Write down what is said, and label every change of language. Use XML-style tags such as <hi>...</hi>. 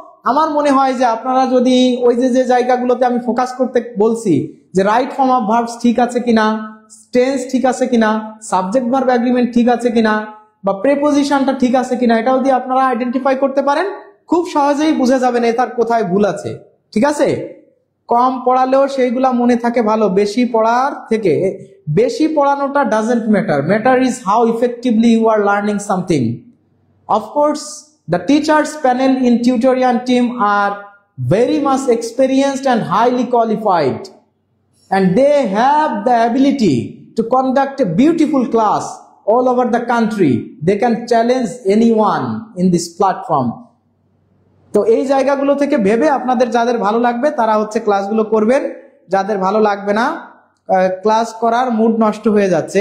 <bn>আমার মনে হয় যে আপনারা যদি ওই যে জায়গাগুলোতে আমি ফোকাস করতে বলছি, যে রাইট ফর্ম অফ ভার্বস ঠিক আছে কিনা, টেন্স ঠিক আছে কিনা, সাবজেক্ট ভার্ব এগ্রিমেন্ট ঠিক আছে কিনা, বা প্রেপোজিশনটা ঠিক আছে কিনা, এটা যদি আপনারা আইডেন্টিফাই করতে পারেন খুব সহজেই বুঝে যাবেন এটার কোথায় ভুল আছে। ঠিক আছে, কম পড়ালেও সেইগুলা মনে থাকে ভালো, বেশি পড়ার থেকে। বেশি পড়ানোটা</bn> <en>Doesn't matter, matter is how effectively you are learning something. Of course, the teachers panel in tutorial team are very much experienced and highly qualified, and they have the ability to conduct a beautiful class all over the country. They can challenge anyone in this platform.</en> <bn>তো এই জায়গাগুলো থেকে ভেবে আপনাদের যাদের ভালো লাগবে তারা হচ্ছে ক্লাসগুলো করবেন, যাদের ভালো লাগবে না ক্লাস করার মুড নষ্ট হয়ে যাচ্ছে।</bn>